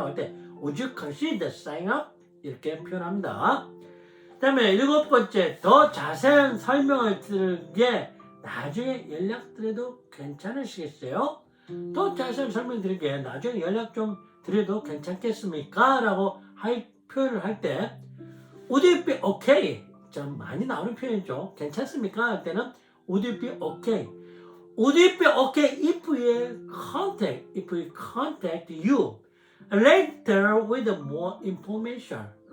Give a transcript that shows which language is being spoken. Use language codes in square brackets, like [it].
[ko] 라고 할 때 [en] would you consider sign up? [ko] 이렇게 표현합니다. 그 다음에 일곱 번째. 더 자세한 설명을 드리게 나중에 연락드려도 괜찮으시겠어요? 더 자세한 설명 드리게 나중에 연락 좀 드려도 괜찮겠습니까? 라고 표현을 할 때 [en] Would it be okay? [ko] 좀 많이 나오는 표현이죠. 괜찮습니까? 할 때는 [en] Would it be okay? Would it be okay if we contact you later with more information?